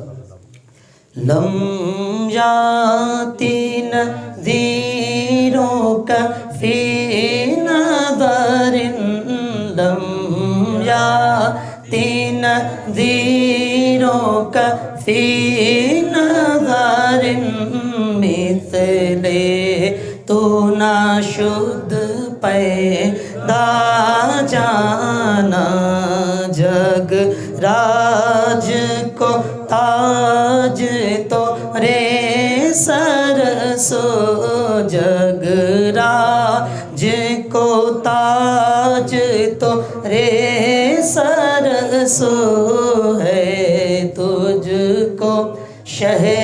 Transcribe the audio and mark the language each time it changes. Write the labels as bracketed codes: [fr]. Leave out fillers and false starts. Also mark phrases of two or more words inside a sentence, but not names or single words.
[ar] لم یاتی نذیرک فی نظر، لم یاتی نذیرک فی نظر، نظر [fa] مثل تو نہ شد پیدا جانا [ur] جگ راج کو تاج تو رے سر سو جگ راج کو تاج تو رے سر سو ہے تجھ کو شہ